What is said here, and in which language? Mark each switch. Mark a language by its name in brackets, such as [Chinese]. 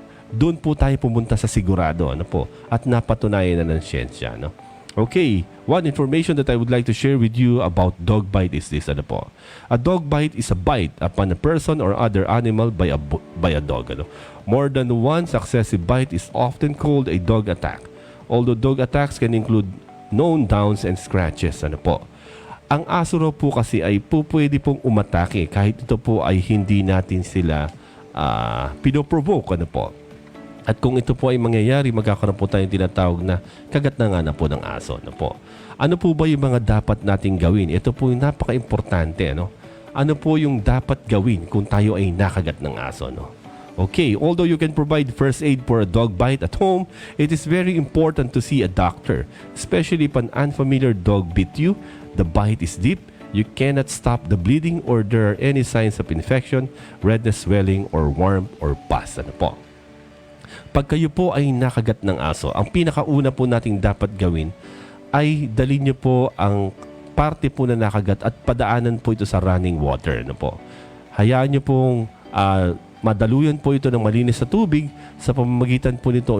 [Filipino] Doon po tayo pumunta sa sigurado po at napatunayan na ng siyensya. [English] Okay, one information that I would like to share with you about dog bite is this. Po? A dog bite is a bite upon a person or other animal by a dog. More than one successive bite is often called a dog attack. Although dog attacks can include known downs and scratches. [Filipino] Po? Ang aso raw po kasi ay pwede pong umatake kahit ito po ay hindi natin sila pinoprovoke. Po? At kung ito po ay mangyayari, magkakaroon po tayong tinatawag na kagat na po ng aso. Ano po ba yung mga dapat nating gawin? Ito po yung napaka-importante. Ano po yung dapat gawin kung tayo ay nakagat ng aso? [English] Okay, although you can provide first aid for a dog bite at home, it is very important to see a doctor. Especially if an unfamiliar dog bit you, the bite is deep, you cannot stop the bleeding, or there are any signs of infection, redness, swelling, or warmth, or pus. [Filipino] Po? Pag kayo po ay nakagat ng aso, ang pinakauna po nating dapat gawin ay dalhin nyo po ang parte po na nakagat at padaanan po ito sa running water. Po? Hayaan nyo pong madaluyan po ito ng malinis na tubig sa pamamagitan po nito.